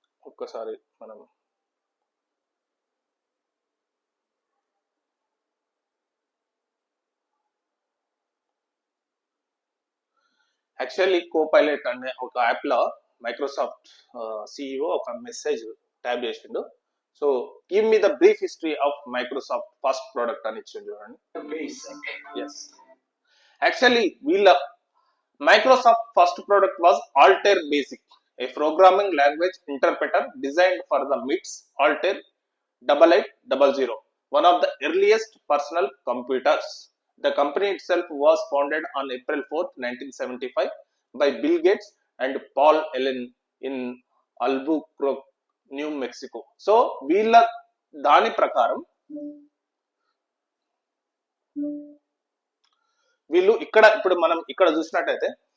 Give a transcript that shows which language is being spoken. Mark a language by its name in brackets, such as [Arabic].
[Telugu] ఒక్కసారి మనం actually Copilot అనే ఒక యాప్ లో మైక్రోసాఫ్ట్ సిఇఓ ఒక మెసేజ్ టైప్ చేసిండు. [English] so give me the brief history of Microsoft first product [Telugu] అని ఇచ్చిండు చూడండి. [English] Basic. Yes actually వీళ్ళ Microsoft first product was Altair Basic, a programming language interpreter designed for the MIT's Altair 8800, one of the earliest personal computers. The company itself was founded on April 4th, 1975 by Bill Gates and Paul Allen in Albuquerque, New Mexico. [Telugu] So వీళ్ళ దాని ప్రకారం వీళ్ళు ఇక్కడ ఇప్పుడు మనం ఇక్కడ చూసినట్టయితే